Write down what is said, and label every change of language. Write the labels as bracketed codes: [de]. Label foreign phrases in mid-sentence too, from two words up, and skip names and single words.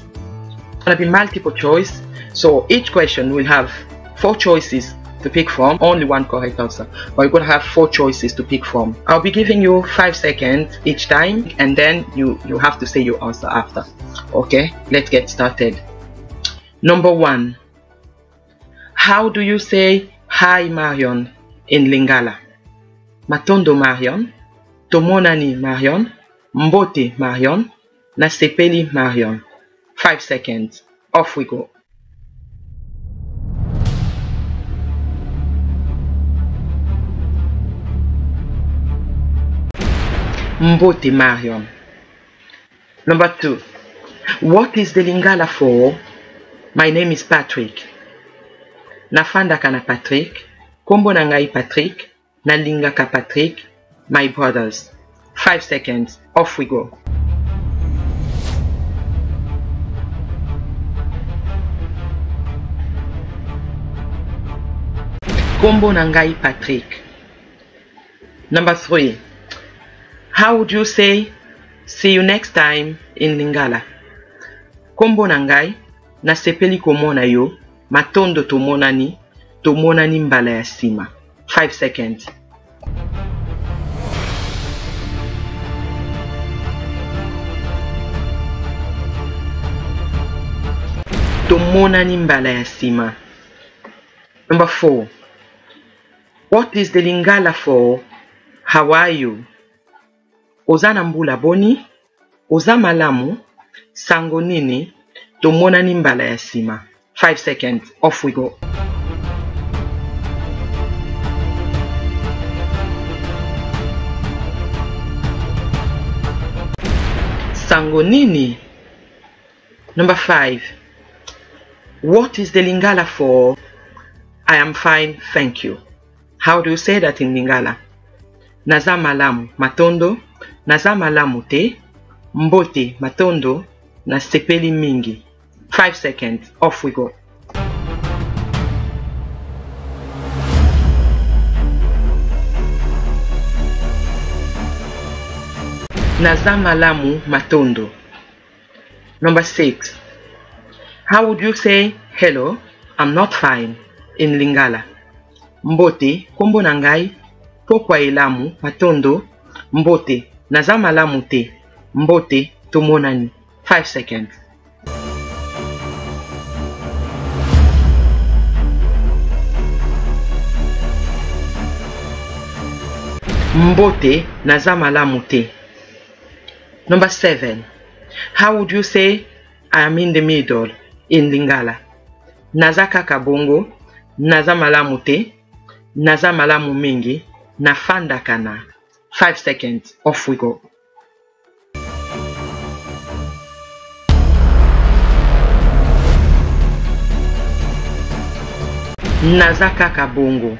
[en] It's going to be multiple choice. So each question will have 4 choices to pick from, only one correct answer, but you're going to have 4 choices to pick from. I'll be giving you 5 seconds each time, and then you have to say your answer after. Okay, let's get started. Number 1. How do you say hi Marrion in Lingala? [ln] Matondo Marrion, Tomonani Marrion, Mbote Marrion, Nasepeli Marrion. [en] 5 seconds. Off we go. [ln] Mbote Marrion. [en] Number 2. What is the Lingala for? My name is Patrick. [ln] Nafanda kana [en] Patrick. [ln] Kombo nangai Patrick. Nalinga ka Patrick. [en] My brothers. 5 seconds. Off we go. [ln] Kombo nangai Patrick. [en] Number 3. How would you say see you next time in Lingala? [ln] Kombo nangai, nasepeli komona yo, matondo tomonani mbala ya sima. 5 seconds. Tomonani mbala ya sima. [en] Number 4. What is the Lingala for? How are you? [ln] Ozana mbula boni, oza malamu, sango nini, tomonani mbala ya sima. [en] 5 seconds. Off we go. [ln] Sango nini. [en] Number 5. What is the Lingala for? I am fine, thank you. How do you say that in Lingala? [ln] Naza malamu, matondo. Naza malamu te, mbote matondo, nasepeli mingi. [en] 5 seconds. Off we go. [ln] Naza malamu matondo. [en] Number 6. How would you say hello, I'm not fine in Lingala? [ln] Mbote, kombo nangai, pokwa elamu, matondo, mbote. Naza malamu te, mbote tomonani. 5 seconds. Mbote naza malamu te. [en] Number 7. How would you say I am in the middle in Lingala? [ln] Naza kaka bongo, naza malamu te, naza malamu mingi, nafanda kana. [en] 5 seconds. Off we go. [ln] Naza kaka bongo.